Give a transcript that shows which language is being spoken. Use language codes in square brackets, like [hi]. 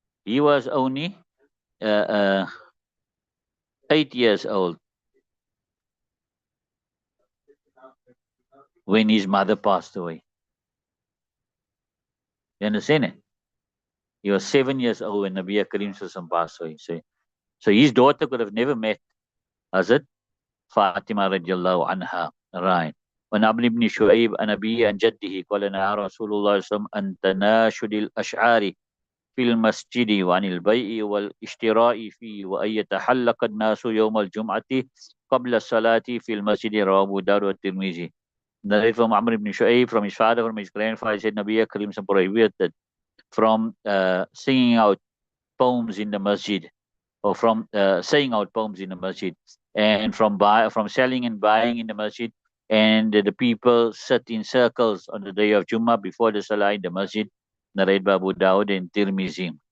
[en] He was only 8 years old when his mother passed away. You understand it? He was 7 years old when Nabi Karim passed away. So his daughter could have never met Hazrat Fatima radiallahu anha. Right. [ar] ونعم بن شعيب عن أبيه عن جده قال نهى رسول الله صلى الله عليه وسلم عن تناشد الأشعار في المسجد وعن البيع والاشتراء فيه وأن يتحلق الناس يوم الجمعة قبل الصلاة في المسجد. رواه أبو داود والترمذي. [en] Narrated from Amr ibn Shu'ayb, from his father, from his grandfather, said Nabi Karim prohibited from singing out poems in the masjid or from saying out poems in the masjid, and from selling and buying in the masjid, and the people sit in circles on the day of Jummah before the Salah in the masjid, narrated by Abu Dawud and Tirmizi.